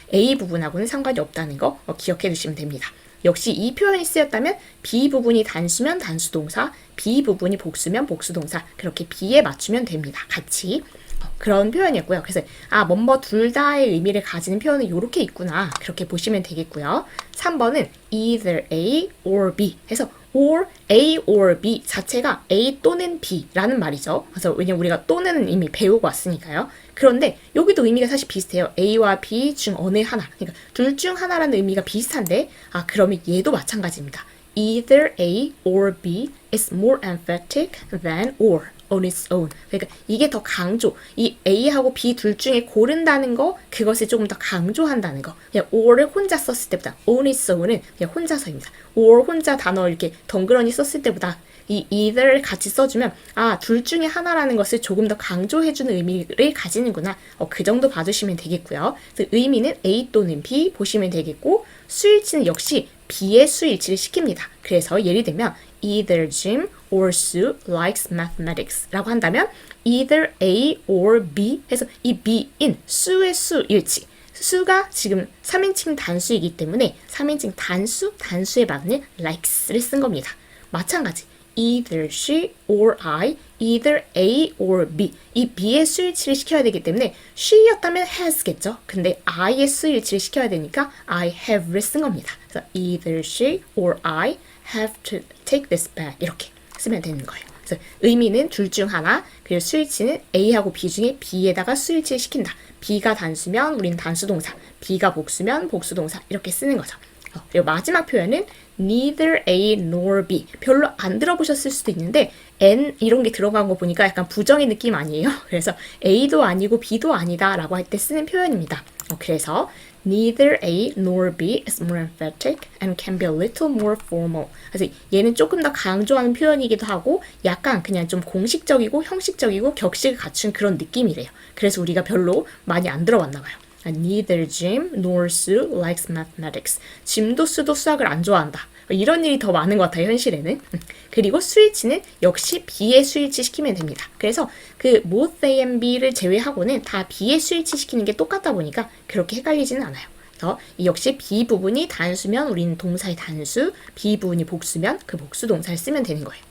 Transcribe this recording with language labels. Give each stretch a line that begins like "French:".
Korean: A 부분하고는 상관이 없다는 거 기억해 두시면 됩니다. 역시 이 표현이 쓰였다면 B 부분이 단수면 단수동사, B 부분이 복수면 복수동사 그렇게 B에 맞추면 됩니다. 같이. 그런 표현이었고요. 그래서 뭐뭐 둘 다의 의미를 가지는 표현은 이렇게 있구나. 그렇게 보시면 되겠고요. 3번은
English: either A or B
Korean: 해서 or A or B 자체가 A 또는 B라는 말이죠. 그래서 왜냐면 우리가 또는 이미 배우고 왔으니까요. 그런데 여기도 의미가 사실 비슷해요. A와 B 중 어느 하나. 그러니까 둘 중 하나라는 의미가 비슷한데 그러면 얘도 마찬가지입니다.
English: Either A or B is more emphatic than or. on its own.
Korean: 그러니까 이게 더 강조. 이 A하고 B 둘 중에 고른다는 거, 그것을 조금 더 강조한다는 거. 그냥 or를 혼자 썼을 때보다
English: on its own
Korean: 은 그냥 혼자서입니다. or 혼자 단어 이렇게 덩그러니 썼을 때보다 이 either를 같이 써주면 둘 중에 하나라는 것을 조금 더 강조해주는 의미를 가지는구나. 그 정도 봐주시면 되겠고요. 그래서 의미는 A 또는 B 보시면 되겠고 수일치는 역시 B의 수일치를 시킵니다. 그래서 예를 들면
English: either Jim or Sue likes mathematics
Korean: 라고 한다면 either A or B 해서 이 B인 수의 수일치 수가 지금 3인칭 단수이기 때문에 3인칭 단수에 맞는 likes를 쓴 겁니다. 마찬가지
English: either she or I, either A or B
Korean: 이 B의 수일치를 시켜야 되기 때문에 she였다면 has겠죠. 근데 I의 수일치를 시켜야 되니까 I have를 쓴 겁니다. 그래서
English: either she or I have to take this back
Korean: 이렇게 쓰면 되는 거예요. 그래서 의미는 둘 중 하나, 그리고 수일치는 A하고 B 중에 B에다가 수일치를 시킨다. B가 단수면 우리는 단수동사, B가 복수면 복수동사 이렇게 쓰는 거죠. 그리고 마지막 표현은
English: neither A nor B.
Korean: 별로 안 들어보셨을 수도 있는데 N 이런 게 들어간 거 보니까 약간 부정의 느낌 아니에요? 그래서 A도 아니고 B도 아니다 라고 할 때 쓰는 표현입니다. 그래서
English: neither A nor B is more emphatic and can be a little more formal.
Korean: 그래서 얘는 조금 더 강조하는 표현이기도 하고 약간 그냥 좀 공식적이고 형식적이고 격식을 갖춘 그런 느낌이래요. 그래서 우리가 별로 많이 안 들어봤나 봐요.
English: Neither Jim nor Sue likes mathematics.
Korean: 짐도 수도 수학을 안 좋아한다. 이런 일이 더 많은 것 같아요, 현실에는. 그리고 수일치는 역시 B의 수일치 시키면 됩니다. 그래서 그 both A and B를 제외하고는 다 B의 수일치 시키는 게 똑같다 보니까 그렇게 헷갈리지는 않아요. 그래서 역시 B 부분이 단수면 우리는 동사의 단수, B 부분이 복수면 그 복수 동사를 쓰면 되는 거예요.